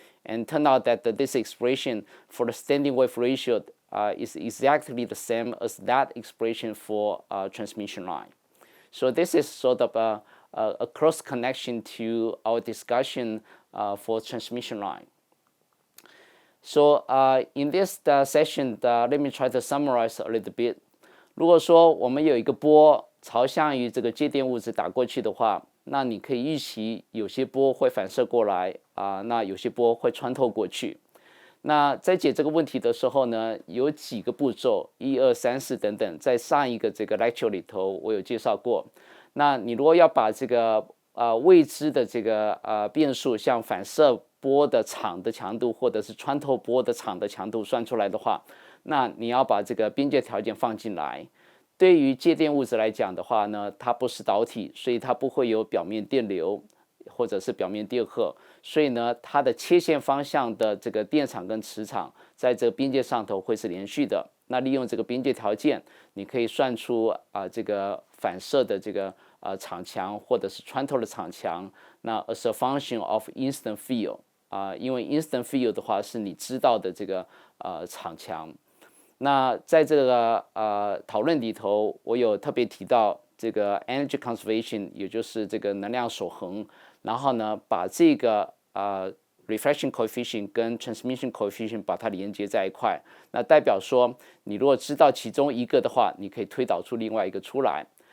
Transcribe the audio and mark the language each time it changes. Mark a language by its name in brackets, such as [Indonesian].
[English] And turn out that this expression for the standing wave ratio is exactly the same as that expression for transmission line. So this is sort of a cross connection to our discussion for transmission line. So in this session, let me try to summarize a little bit. [Chinese] 如果说我们有一个波朝向于这个介电物质打过去的话，那你可以预期有些波会反射过来那有些波会穿透过去。那在解这个问题的时候呢，有几个步骤，1、2、3、4等等，在上一个这个 lecture 里头我有介绍过。那你如果要把这个未知的这个变数，像反射波的场的强度或者是穿透波的场的强度算出来的话，那你要把这个边界条件放进来。对于介电物质来讲的话呢，它不是导体，所以它不会有表面电流或者是表面电荷，所以呢，它的切线方向的这个电场跟磁场在这个边界上头会是连续的。那利用这个边界条件，你可以算出这个反射的这个场强或者是穿透的场强。那 [English] as a function of instant field [Chinese] 因为 instant field 的话是你知道的这个场强。那在这个讨论里头，我有特别提到这个 energy conservation， 也就是这个能量守恒。然后呢，把这个reflection coefficient 跟 transmission coefficient 把它连接在一块，那代表说你如果知道其中一个的话，你可以推导出另外一个出来。